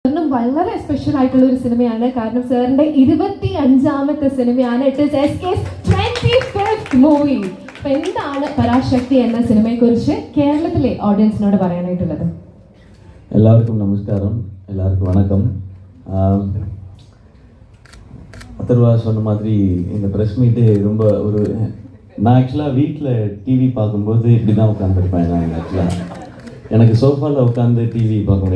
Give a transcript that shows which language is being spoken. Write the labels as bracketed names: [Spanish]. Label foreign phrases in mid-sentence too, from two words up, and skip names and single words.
[Malayalam] വളരെ സ്പെഷ്യൽ ആയിട്ടുള്ള ഒരു സിനിമയാണ്. കാരണം സാറിന്റെ 25ാമത്തെ സിനിമയാണ്. [English] It is SK's 25th movie. [Malayalam] അപ്പൊ എന്താണ് പരാശക്തി എന്ന സിനിമയെ കുറിച്ച് കേരളത്തിലെ ഓഡിയൻസിനോട് പറയാനായിട്ടുള്ളത്? [Tamil] எல்லாருக்கும் நமஸ்காரம், எல்லாருக்கும் வணக்கம். அதர்வா சொன்ன மாதிரி இந்த [English] press meet [Tamil] ரொம்ப ஒரு நான் ஆக்சுவலாக வீட்டில் டிவி பார்க்கும்போது இப்படி தான் உட்காந்துருப்பேன். நான் ஆக்சுவலாக எனக்கு சோஃபாவில் உட்காந்து டிவி பார்க்க முடியும்.